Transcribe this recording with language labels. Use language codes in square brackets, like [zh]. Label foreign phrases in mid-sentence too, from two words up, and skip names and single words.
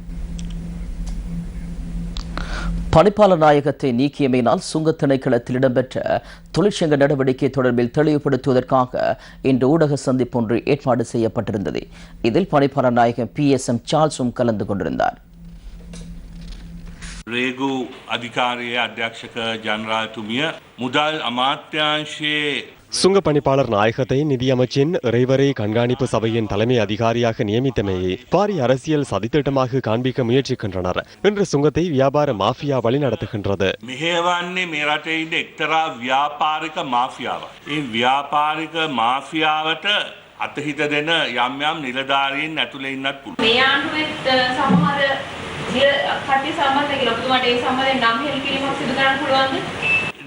[ta] பணிப்பாளர் நாயகத்தை நீக்கியமையினால் சுங்க திணைக்களத்தில் இடம்பெற்ற தொழிற்சங்க நடவடிக்கை தொடர்பில் தெளிவுபடுத்துவதற்காக இன்று ஊடக சந்திப்பு ஒன்று ஏற்பாடு செய்யப்பட்டிருந்தது. இதில் பணிப்பாளர் நாயகம் PSM சார்ல்ஸும் கலந்து கொண்டிருந்தார். [si] රේගු අධිකාරයේ අධ්‍යක්ෂක ජනරාල්තුමිය මුදල් අමාත්‍යාංශයේ [ta] சுங்க பணிப்பாளர் நாயகத்தை நிதியமைச்சின் இறைவரை கண்காணிப்பு சபையின் தலைமை அதிகாரியாக நியமித்தமையை பாரிய அரசியல் சதித்திட்டமாக காண்பிக்க முயற்சிக்கின்றனர். இன்று சுங்கத்தை வியாபார மாஃபியா வழிநடத்துகின்றது. [si] මෙහෙවන්නේ මේ රටේ ඉන්න එක්තරා ව්‍යාපාරික මාෆියාවක්. මේ ව්‍යාපාරික මාෆියාවට අතහිත දෙන යම් යම් නිලධාරීන් ඇතුළේ ඉන්නත් පුළුවන්. මේ ආණ්ඩුවේ සමහර කටි සම්බන්ධ කියලා ඔබතුමාට ඒ සම්බන්ධයෙන් නම් හෙළි කිරීමක් සිදු කරන්න පුළුවන්ද?